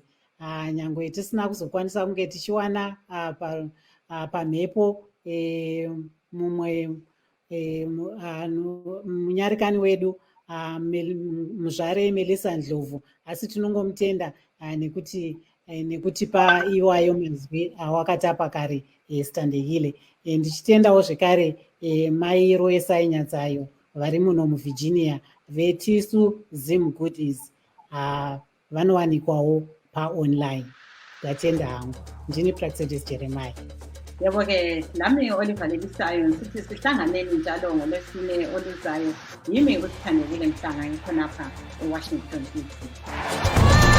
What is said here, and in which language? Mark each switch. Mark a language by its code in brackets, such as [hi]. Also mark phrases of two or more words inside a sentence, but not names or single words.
[sn] Nyangwe tisina kuzokwanisa kunge tichiwana pamhepo mumwe munyarikani wedu muzvare Melissa Ndlovu, asi tinongomutenda nekutipa iwayo mazwi awakatapa kare Standehile. Ndichitendawo zvekare mai Royesai Nyatsayo vari muno muVirginia vetisu Zim Goodies vanowanikwawo paonline. Ndatenda hangu. Ndini Praxedis Jeremiah. [nd] Yebo-ke nami Oliver Lebisayo sithi sihlanganeni njalo ngoLwesine oluzayo. Yimi uSithandekile Mhlanga ngikhonapha eWashington DC.